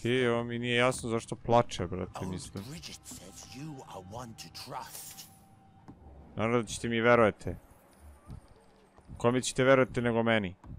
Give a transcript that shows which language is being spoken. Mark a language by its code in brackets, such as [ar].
[sr] Okej, ovo mi nije jasno zašto plače, brate, mislim. [en] Bridget says you are one to trust. [sr] Naravno da ćete mi verujete. Kome ćete verujete nego meni?